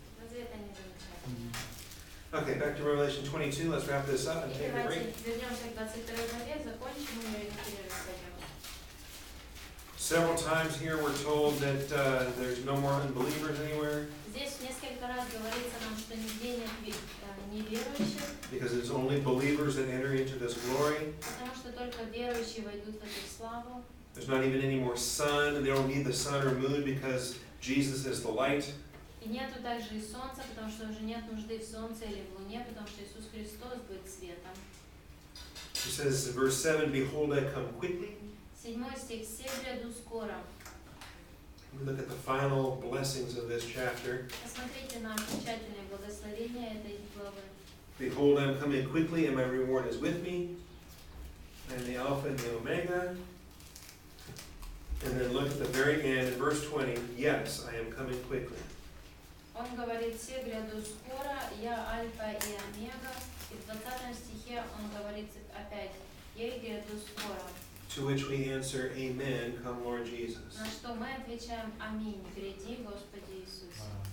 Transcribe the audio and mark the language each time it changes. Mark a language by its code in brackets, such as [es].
[ru] Разве это не замечательно? [en] Okay, back to Revelation 22. Let's wrap this up and [ru] И [en] take a [ru] давайте [en] break. [ru] вернемся к 22 главе, закончим ее и на перерыв пойдем. [en] Several times here we're told that there's no more unbelievers anywhere [ru] Здесь несколько раз говорится нам, что нигде нет неверующих, [en] because it's only believers that enter into this glory. [ru] потому что только верующие войдут в эту славу. [en] There's not even any more sun, and they don't need the sun or moon because Jesus is the light. [ru] И нету также и солнца, потому что уже нет нужды в солнце или в луне, потому что Иисус Христос будет светом. [en] He says in verse 7, behold, I come quickly. [ru] 7 стих. «Се гряду скоро». [en] We look at the final blessings of this chapter. [ru] Посмотрите на окончательные благословения этой главы. [en] Behold, I'm coming quickly, and my reward is with me. I am the Alpha and the Omega. And then look at the very end, in verse 20. Yes, I am coming quickly. [ru] Он говорит, все гряду скоро, я альфа и омега. И в 20 стихе он говорит опять, я гряду скоро. [en] To which we answer, Amen, come Lord Jesus. [ru] На что мы отвечаем, аминь, гряди, Господи Иисусе.